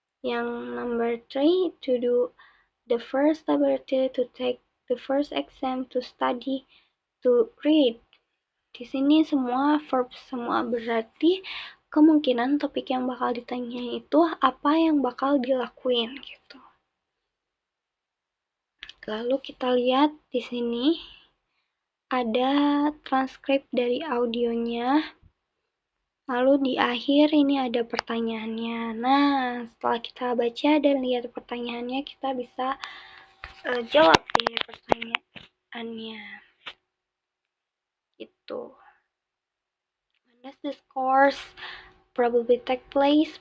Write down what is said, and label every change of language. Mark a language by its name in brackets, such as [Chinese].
[Indonesian] Yang [English] number 3, to do the first laboratory, to take the first exam, to study, to read. [Indonesian] Di sini semua verb semua berarti kemungkinan topik yang bakal ditanya itu apa yang bakal dilakuin gitu. Lalu kita lihat di sini ada transkrip dari audionya. Lalu di akhir ini ada pertanyaannya. Nah, setelah kita baca dan lihat pertanyaannya, kita bisa jawab deh pertanyaannya. Gitu. [English] When does this course probably take place?